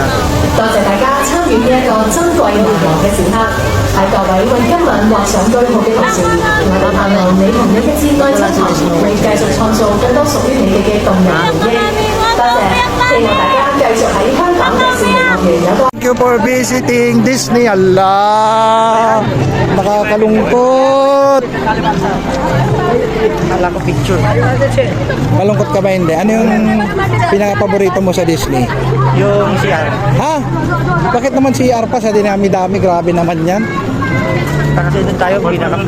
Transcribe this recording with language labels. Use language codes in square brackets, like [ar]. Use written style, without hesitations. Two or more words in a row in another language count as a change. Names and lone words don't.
[yue] 多謝大家參與呢一個珍貴難忘嘅時刻，喺各位為今晚畫上句號嘅同時，我哋盼望你同你嘅摯愛親朋會繼續創造更多屬於你哋嘅動人回憶。多謝，希望大家繼續喺香港迪士尼樂園有個 [en] Thank you for visiting Disney. [tl] Allah! Nakakalungkot. Wala ko picture. Malungkot ka ba hindi? Ano yung pinaka-paborito mo sa Disney? Yung CR. Ha? Bakit naman CR pa sa dinami-dami? Grabe naman yan. Kasi doon tayo pinaka-fresh.